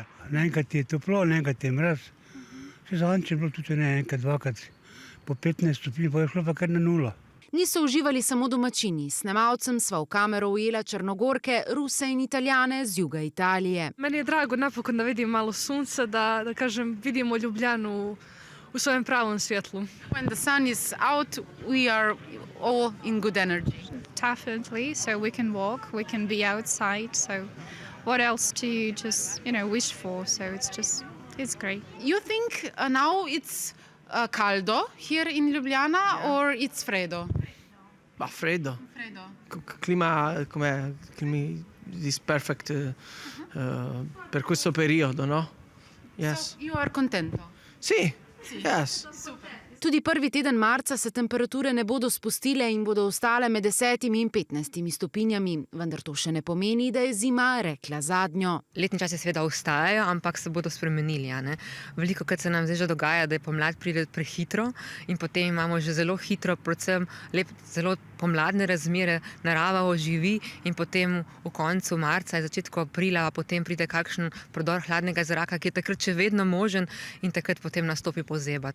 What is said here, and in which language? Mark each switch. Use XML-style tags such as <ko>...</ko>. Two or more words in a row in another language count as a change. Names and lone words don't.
<sl>Enkrat je toplo, enkrat je mraz. Še zadnjič je bilo tudi enkrat, dvakrat po 15 stopinj, pa je šlo pa kar na 0. Niso uživali samo domačini. Snemalcem sva v kamero ujela Črnogorke, Ruse in Italijane z juga Italije.</sl> <hr>Meni je drago napokon da vidim malo sunca, da kažem, vidimo Ljubljanu v svojem pravom svjetlu.</hr> <en>When the sun is out, we are all in good energy. Definitely, so we can walk, we can be outside, so what else do you just, wish for? So it's great. You think now it's caldo here in Ljubljana or it's freddo?</en> <it>Freddo. Clima</it> <en>is perfect</en> <it>per questo periodo, no?</it> <en>Yes. So you are contento?</en> <it>Sì, yes.</it> <en>Super.</en> <sl>Tudi prvi teden marca se temperature ne bodo spustile in bodo ostale med 10 in 15 stopinjami, vendar to še ne pomeni, da je zima rekla zadnjo. Letni časi seveda ostajajo, ampak se bodo spremenili. Veliko krat se nam zdaj že dogaja, da je pomlad pride prehitro in potem imamo že zelo hitro, predvsem zelo pomladne razmere, narava oživi in potem v koncu marca, začetku aprila, potem pride kakšen prodor hladnega zraka, ki je takrat še vedno možen in takrat potem nastopi pozeba.</sl>